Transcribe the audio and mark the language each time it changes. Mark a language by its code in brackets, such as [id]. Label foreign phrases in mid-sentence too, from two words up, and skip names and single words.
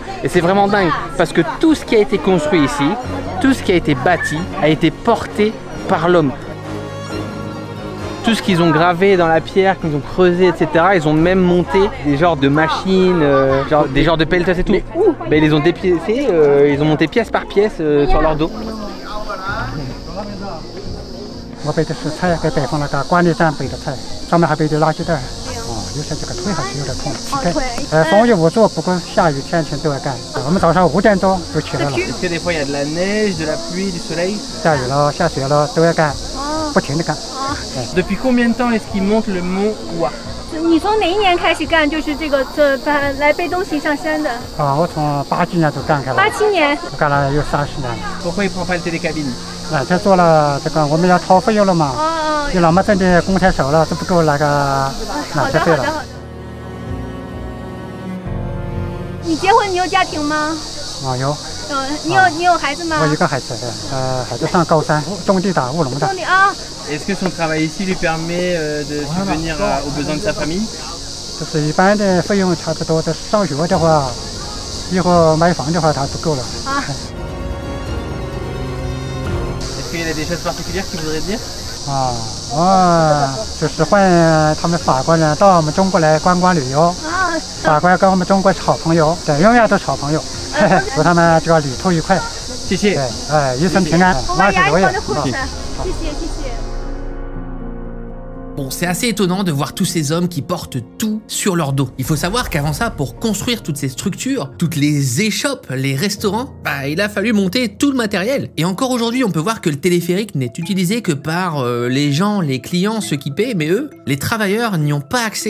[fr] Et c'est vraiment dingue parce que tout ce qui a été construit ici, tout ce qui a été bâti, a été porté par l'homme. Tout ce qu'ils ont gravé dans la pierre, qu'ils ont creusé, etc. Ils ont même monté des genres de machines, des genres de pelleteuse et tout. Mais où? Ben, ils les ont dépiécés, ils ont monté pièce par pièce sur leur dos. [zh] 我背的是菜，给摆放那个观音山背的菜，上面还背着垃圾袋。哦，有些这个腿还是有点痛。风雨无阻，不管下雨天晴都要干。我们早上5点钟就起来了。 [fr] Est-ce que des fois il y a de la neige, de la pluie, du soleil? [zh] 下雨了，下雪了都要干，不停的干。 [fr] Depuis combien de temps est-ce qu'ils montent le mont Hua? [zh] 你从哪一年开始干？就是这个来背东西上山的？啊，我从80几年就干开了。 87年。干了有30年了。 [fr] Pourquoi ils prennent pas le télécabine? [zh] 这做了这个，我们要掏费用了嘛。有那么挣的工钱少了，都不够那个缆车费了。你结婚？你有家庭吗？啊，有。你有孩子吗？我一个孩子，孩子上高3，种地打务农的。种地啊。 [fr] Est-ce que son travail ici lui permet de subvenir aux besoins de sa famille? [zh] 就是一般的费用差不多的，上学的话以后买房的话它不够了。啊。 [fr] Est-ce qu'il y a des choses particulières qu'il voudrait dire? [zh] 就是欢迎他们法国人到我们中国来观光旅游。法国跟我们中国是好朋友，对，永远都是好朋友。祝他们这个旅途愉快。谢谢。对，一生平安，万事如意。谢谢，谢谢。 [fr] Bon, c'est assez étonnant de voir tous ces hommes qui portent tout sur leur dos. Il faut savoir qu'avant ça, pour construire toutes ces structures, toutes les échoppes, les restaurants, bah, il a fallu monter tout le matériel. Et encore aujourd'hui, on peut voir que le téléphérique n'est utilisé que par les gens, les clients, ceux qui paient, mais eux, les travailleurs n'y ont pas accès.